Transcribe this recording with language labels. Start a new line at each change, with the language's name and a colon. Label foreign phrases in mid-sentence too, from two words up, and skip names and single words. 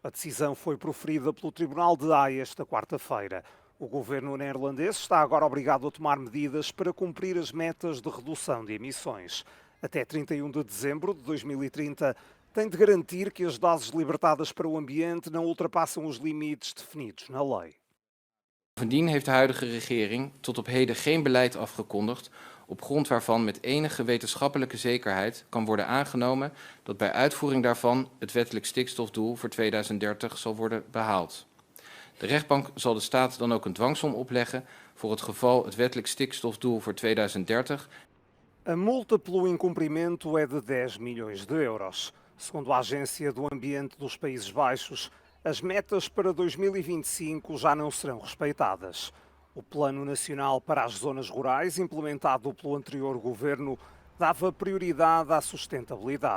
Portuguese: A decisão foi proferida pelo Tribunal de Haia esta quarta-feira. O governo neerlandês está agora obrigado a tomar medidas para cumprir as metas de redução de emissões. Até 31 de dezembro de 2030, tem de garantir que as doses libertadas para o ambiente não ultrapassam os limites definidos na lei.
Dutch: Bovendien heeft de huidige regering tot op heden geen beleid afgekondigd op grond waarvan met enige wetenschappelijke zekerheid kan worden aangenomen dat bij uitvoering daarvan het wettelijk stikstofdoel voor 2030 zal worden behaald. De rechtbank zal de staat dan ook een dwangsom opleggen voor het geval het wettelijk stikstofdoel voor 2030.
Portuguese: A multa pelo incumprimento é de 10 milhões de euros. Segundo a Agência do Ambiente dos Países Baixos, as metas para 2025 já não serão respeitadas. O Plano Nacional para as Zonas Rurais, implementado pelo anterior governo, dava prioridade à sustentabilidade.